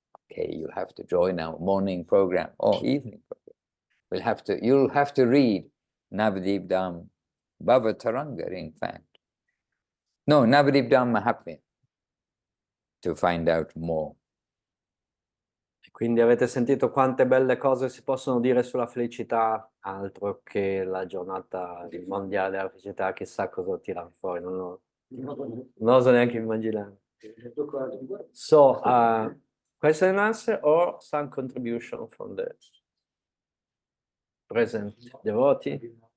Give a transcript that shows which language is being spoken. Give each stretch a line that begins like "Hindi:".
English: Okay, you have to join our morning program or evening program. You'll have to read Navadip Dham Bhavataranga, in fact. No, Navadip Dham Mahatmya, to find out more.
Italian: Quindi avete sentito quante belle cose si possono dire sulla felicità, altro che la giornata mondiale della felicità, chissà cosa tirano fuori, non oso neanche immaginare.
English: So, question and answer or some contribution from the present devotee?